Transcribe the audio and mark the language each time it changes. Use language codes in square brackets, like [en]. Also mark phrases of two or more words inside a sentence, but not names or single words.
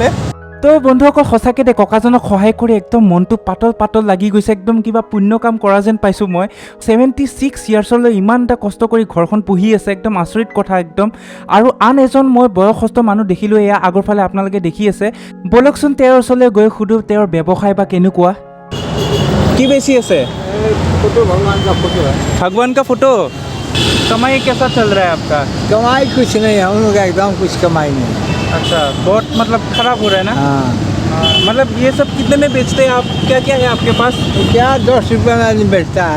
[as] তো বন্ধুসকল সঁচাকৈ দে ককাজনক সহায় কৰি একদম মনটো পাতল পাতল লাগি গৈছে, একদম কিবা পুণ্য কাম কৰা যেন পাইছোঁ মই। 76 ইয়াৰ্ছলৈ ইমান এটা কষ্ট কৰি ঘৰখন পুহি আছে, একদম আচৰিত কথা একদম। আৰু আন এজন মই বয়সস্থ মানুহ দেখিলোঁ, এয়া আগৰ ফালে আপোনালোকে দেখি আছে। ব'লকচোন তেওঁৰ ওচৰলৈ গৈ সুধোঁ তেওঁৰ ব্যৱসায় বা কেনেকুৱা। কি বেছি আছে? [hi] फोटो भगवान का फोटो है। भगवान का फोटो। कमाई कैसा चल रहा है आपका? कमाई कुछ नहीं है, हम लोग का एकदम कुछ कमाई नहीं है। अच्छा, बहुत मतलब खराब हो रहा है ना। हाँ, मतलब ये सब कितने में बेचते हैं आप? क्या क्या है आपके पास? तो क्या 10 रुपये में आदमी बेचता है।